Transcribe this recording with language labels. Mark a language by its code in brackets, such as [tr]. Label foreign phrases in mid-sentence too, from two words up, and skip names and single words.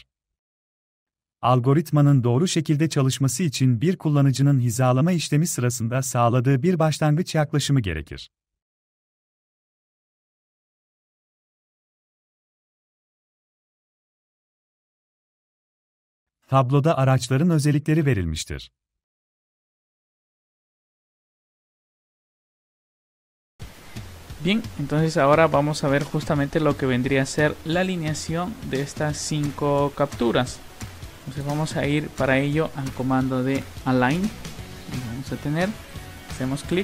[tr] Algoritmanın doğru şekilde çalışması için bir kullanıcının hizalama işlemi sırasında sağladığı bir başlangıç yaklaşımı gerekir. Tabloda araçların özellikleri verilmiştir. [es] Bien, entonces ahora vamos a ver justamente lo que vendría a ser la alineación de estas 5 capturas. Entonces vamos a ir para ello al comando de align y vamos a tener, hacemos clic.